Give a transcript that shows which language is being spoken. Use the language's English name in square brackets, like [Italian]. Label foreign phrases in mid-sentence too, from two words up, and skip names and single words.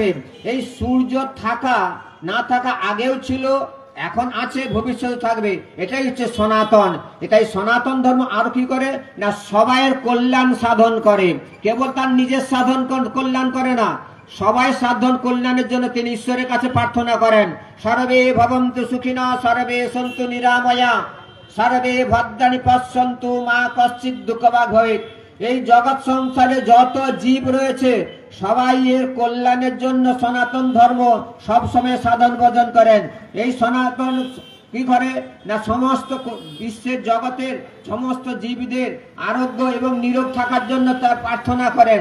[Bangla] এই সূর্য থাকা না থাকা আগেও ছিল, এখন আছে, ভবিষ্যতে থাকবে। এটাই হচ্ছে সনাতন। এটাই সনাতন ধর্ম। আর কি করে না, সবাইয়ের কল্যাণ সাধন করে, কেবল তার নিজের কল্যাণ করে না, সবাই সাধন কল্যাণের জন্য তিনি ঈশ্বরের কাছে প্রার্থনা করেন। [Sanskrit] সর্বে ভবন্তু সুখিনা, সর্বে সন্তু নিরাময়া, সর্বে ভদ্রাণি পশ্যন্তু, মা কশ্চিৎ দুঃখভাগ ভবেৎ। [Bangla] এই জগৎ সংসারে যত জীব রয়েছে সবাই এর কল্যাণের জন্য সনাতন ধর্ম সবসময় সাধন ভজন করেন। এই সনাতন কি করে না, সমস্ত বিশ্বের জগতের সমস্ত জীবদের আরোগ্য এবং নিরোগ থাকার জন্য তার প্রার্থনা করেন।